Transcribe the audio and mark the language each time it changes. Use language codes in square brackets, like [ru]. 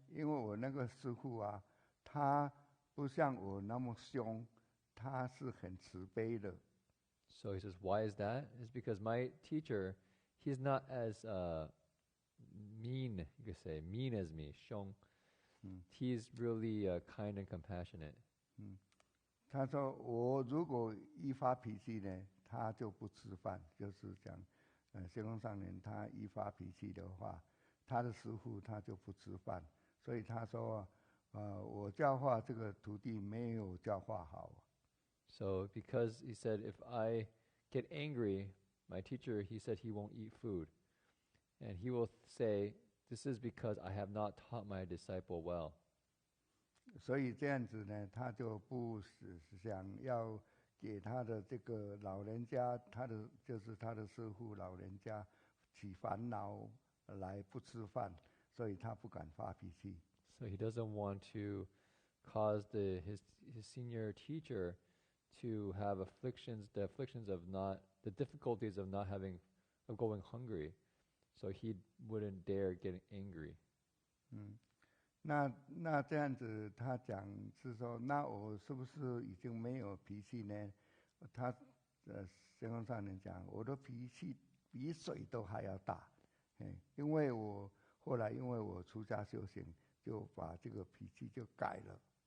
[zh] 因为我那个师父他不像我那么凶，他是很慈悲的。 [en] So he says, why is that? It's because my teacher, he's not as mean, you could say, mean as me, 凶. He's really kind and compassionate. [zh] 他说我如果一发脾气呢，他就不吃饭，就是讲仙公上人他一发脾气的话，他的师父他就不吃饭，所以他说我教化这个徒弟没有教化好。 [en] So because he said, if I get angry, my teacher, he said he won't eat food. And he will say, this is because I have not taught my disciple well. [zh] 所以这样子呢，他就不想要给他的这个老人家，就是他的师父老人家起烦恼来不吃饭，所以他不敢发脾气。 [en] So he doesn't want to cause his senior teacher to have the difficulties of going hungry. So he wouldn't dare get angry. [zh] 那这样子，他讲是说，那我是不是已经没有脾气呢？他仙公上人讲，我的脾气比水都还要大，因为我后来因为我出家修行，就把这个脾气就改了。